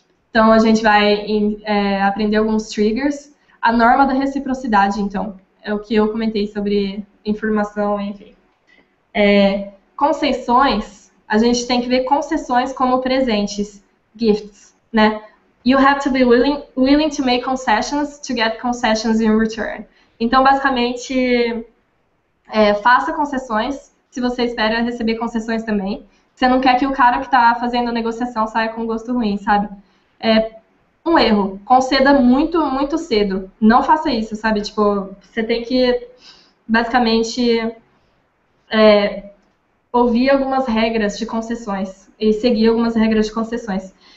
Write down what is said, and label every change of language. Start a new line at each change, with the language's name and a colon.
Portuguese: Então, a gente vai aprender alguns triggers. A norma da reciprocidade, então, é o que eu comentei sobre informação, enfim. Concessões, a gente tem que ver concessões como presentes, gifts, né?
English: You have to be willing to make concessions to get concessions in return.
Portuguese: Então, basicamente, faça concessões se você espera receber concessões também. Você não quer que o cara que está fazendo a negociação saia com gosto ruim, sabe? Um erro, conceda muito, muito cedo. Não faça isso, sabe? Tipo, você tem que, basicamente, ouvir algumas regras de concessões e seguir algumas regras de concessões.